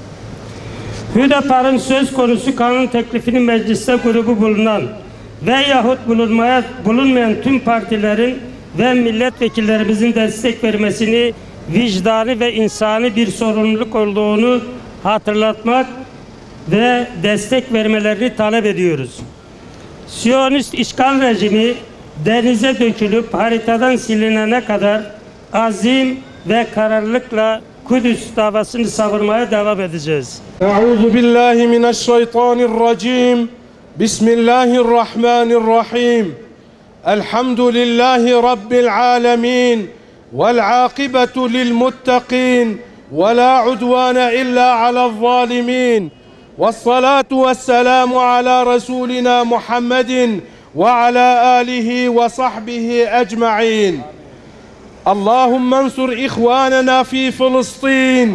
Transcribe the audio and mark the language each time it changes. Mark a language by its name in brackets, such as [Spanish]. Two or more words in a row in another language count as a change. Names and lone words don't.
[Turkish] Hüdapar'ın söz konusu kanun teklifini mecliste grubu bulunan veyahut bulunmayan tüm partilerin ve milletvekillerimizin destek vermesini vicdani ve insani bir sorumluluk olduğunu hatırlatmak ve destek vermelerini talep ediyoruz. Siyonist işgal rejimi denize dökülüp haritadan silinene kadar azim ve kararlılıkla Kudüs davasını savunmaya devam edeceğiz. [Arabic] أعوذ بالله من الشيطان الرجيم. بسم الله الرحمن الرحيم الحمد لله رب العالمين. والعاقبة للمتقين. ولا عدوان إلا على الظالمين. والصلاة والسلام على رسولنا محمد وعلى آله وصحبه أجمعين. اللهم انصر إخواننا في فلسطين.